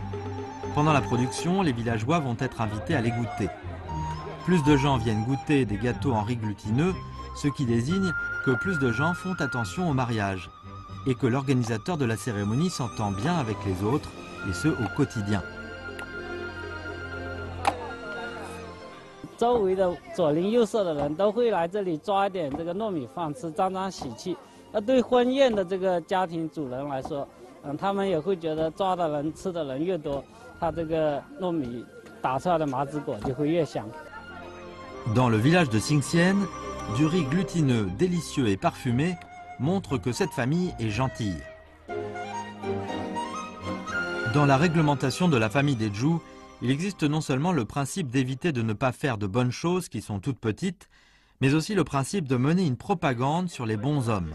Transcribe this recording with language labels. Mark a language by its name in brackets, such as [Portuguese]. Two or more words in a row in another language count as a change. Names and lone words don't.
[French] Pendant la production, les villageois vont être invités à les goûter. Plus de gens viennent goûter des gâteaux en riz glutineux, ce qui désigne que plus de gens font attention au mariage et que l'organisateur de la cérémonie s'entend bien avec les autres, et ce au quotidien. [Chinese] 周围的左邻右舍的人都会来这里抓一点这个糯米饭吃，沾沾喜气。那对婚宴的这个家庭主人来说，他们也会觉得抓的人吃的人越多，他这个糯米打出来的麻糍粿就会越香。 [French] Dans le village de Xinxian, du riz glutineux, délicieux et parfumé montre que cette famille est gentille. Dans la réglementation de la famille des Zhu, il existe non seulement le principe d'éviter de ne pas faire de bonnes choses qui sont toutes petites, mais aussi le principe de mener une propagande sur les bons hommes.